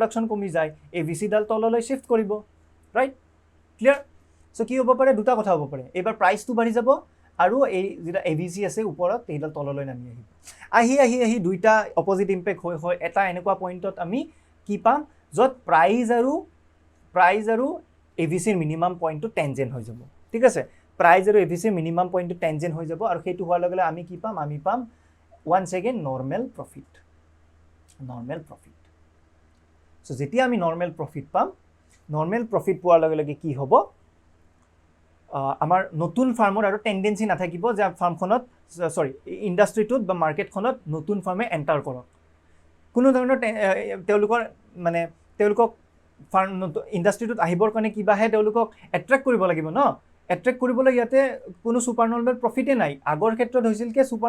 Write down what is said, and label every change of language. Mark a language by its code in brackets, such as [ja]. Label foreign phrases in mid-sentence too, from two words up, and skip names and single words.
[as] প্ৰডাকশ্যন কমি যায় এভিচিডাল তললৈ শিফ্ট কৰিব [en] right clear so' [as] কি হ'ব পাৰে দুটা কথা হ'ব পাৰে এইবাৰ প্ৰাইচটো বাঢ়ি যাব আৰু এই যেটা এভিসি আছে ওপৰত এইডাল তললৈ নামি আহিব আহি দুইটা [en] opposite impact [as] হৈ এটা এনেকুৱা পইণ্টত আমি কি পাম য'ত প্ৰাইজ আৰু এভিসিৰ [en] minimum pointটো tangent [as] হৈ যাব ঠিক আছে প্ৰাইজ আৰু এভিসিৰ [en] minimum pointটো tangent [as] হৈ যাব আৰু সেইটো হোৱাৰ লগে লগে আমি কি পাম আমি পাম [en] once again normal profit [as] so যেতিয়া আমি [en] normal profit [as] পাম [en] normal profit [as] পোৱাৰ লগে লগে কি হ'ব আমাৰ নতুন ফাৰ্মৰ আৰু টেন্ডেন্সি নাথাকিব যে ফাৰ্মখনত ইণ্ডাষ্ট্ৰিটোত বা মাৰ্কেটখনত নতুন ফাৰ্মে এণ্টাৰ কৰক কোনো ধৰণৰ তেওঁলোকক ফাৰ্ম ইণ্ডাষ্ট্ৰিটোত আহিবৰ কাৰণে কিবাহে তেওঁলোকক এট্ৰেক্ট কৰিব লাগিব ন এট্ৰেক্ট কৰিবলৈ ইয়াতে কোনো [en] super normal profitে [as] নাই আগৰ ক্ষেত্ৰত হৈছিল কি ছুপাৰ